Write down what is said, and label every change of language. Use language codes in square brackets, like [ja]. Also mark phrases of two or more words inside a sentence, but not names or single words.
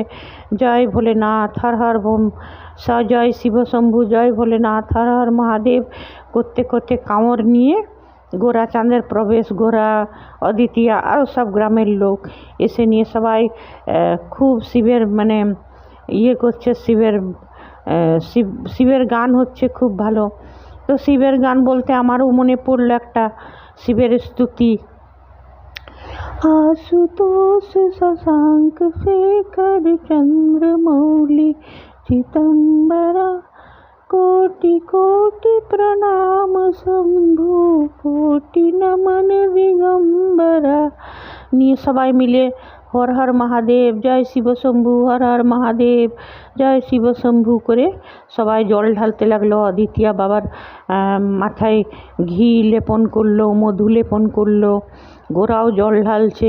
[bn] জয় ভোলেনাথ, হর হর বোম, জয় শিব শম্ভু, জয় ভোলেনাথ, হর হর মহাদেব করতে করতে কাঁওর নিয়ে গোরা চাঁদের প্রবেশ, গোরা, অদিতিয়া আরও সব গ্রামের লোক এসে নিয়ে সবাই খুব শিবের ইয়ে করছে, শিবের গান হচ্ছে খুব ভালো। তো শিবের গান বলতে আমারও মনে পড়লো একটা শিবের স্তুতি। [hi] आशुतोष शशांक शेखर चंद्रमौली चिदंबरा कोटि कोटि प्रणाम शंभु कोटि नमन दिगंबरा। [bn] নিয়ে সবাই মিলে হর হর মহাদেব, জয় শিব শম্ভু, হর হর মহাদেব, জয় শিব শম্ভু করে সবাই জল ঢালতে লাগলো। অদিতিয়া বাবার মাথায় ঘি লেপন করলো, মধু লেপন করলো, গোরাও জল ঢালছে।